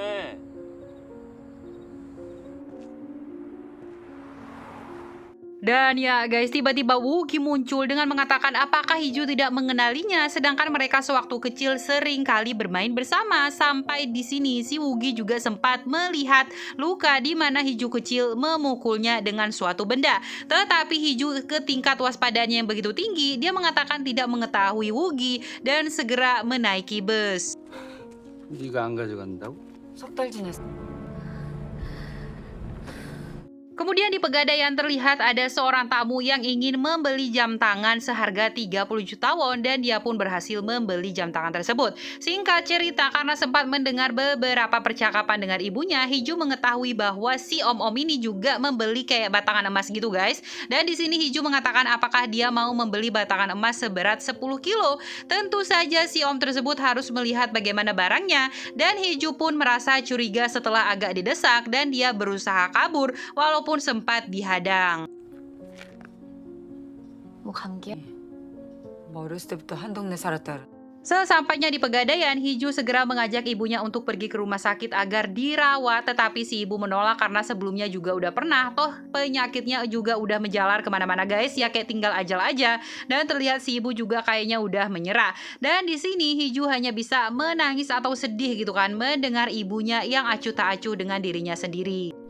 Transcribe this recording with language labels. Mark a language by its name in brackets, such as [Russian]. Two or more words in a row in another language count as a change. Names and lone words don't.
[Indonesian] Dan ya guys, tiba-tiba Wogi muncul dengan mengatakan apakah Hiju tidak mengenalinya, sedangkan mereka sewaktu kecil sering kali bermain bersama. Sampai di sini si Wogi juga sempat melihat luka di mana Hiju kecil memukulnya dengan suatu benda. Tetapi Hiju ke tingkat waspadanya yang begitu tinggi, dia mengatakan tidak mengetahui Wogi dan segera menaiki bus. [Korean] 네가 안 가져간다고? 석 달 지났어. [Indonesian] Kemudian di Pegadaian terlihat ada seorang tamu yang ingin membeli jam tangan seharga 30 juta won dan dia pun berhasil membeli jam tangan tersebut. Singkat cerita, karena sempat mendengar beberapa percakapan dengan ibunya, Hiju mengetahui bahwa si om-om ini juga membeli kayak batangan emas gitu guys. Dan di sini Hiju mengatakan apakah dia mau membeli batangan emas seberat 10 kilo. Tentu saja si om tersebut harus melihat bagaimana barangnya dan Hiju pun merasa curiga setelah agak didesak dan dia berusaha kabur walaupun sempat dihadang. [Korean] 뭐 감기야? 뭐 어렸을 때부터 한 동네 살았다. [Indonesian] Sesampainya di Pegadaian, Hiju segera mengajak ibunya untuk pergi ke rumah sakit agar dirawat, tetapi si ibu menolak karena sebelumnya juga udah pernah, toh penyakitnya juga udah menjalar kemana-mana guys, ya kayak tinggal ajal aja. Dan terlihat si ibu juga kayaknya udah menyerah. Dan di sini Hiju hanya bisa menangis atau sedih gitu kan, mendengar ibunya yang acuh tak acuh dengan dirinya sendiri.